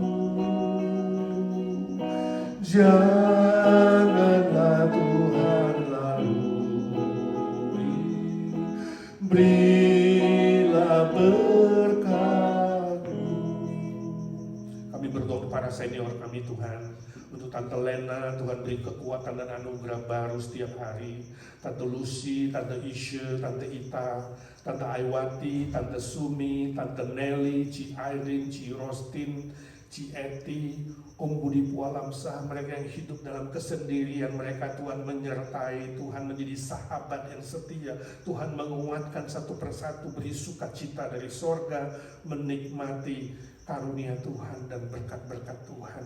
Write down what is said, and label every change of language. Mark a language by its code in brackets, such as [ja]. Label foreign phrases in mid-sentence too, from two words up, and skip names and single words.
[id] Janganlah Tuhan lalui, berilah berkat-Mu. Kami berdoa para senior kami Tuhan, untuk Tante Lena, Tuhan beri kekuatan dan anugerah baru setiap hari. Tante Lucy, Tante Isha, Tante Ita, Tante Aiwati, Tante Sumi, Tante Nelly, Ci Irene, Ci Rostin, Ci Eti, Om Budi Pualamsa, mereka yang hidup dalam kesendirian, mereka Tuhan menyertai, Tuhan menjadi sahabat yang setia, Tuhan menguatkan satu persatu, beri sukacita dari sorga, menikmati karunia Tuhan dan berkat-berkat Tuhan.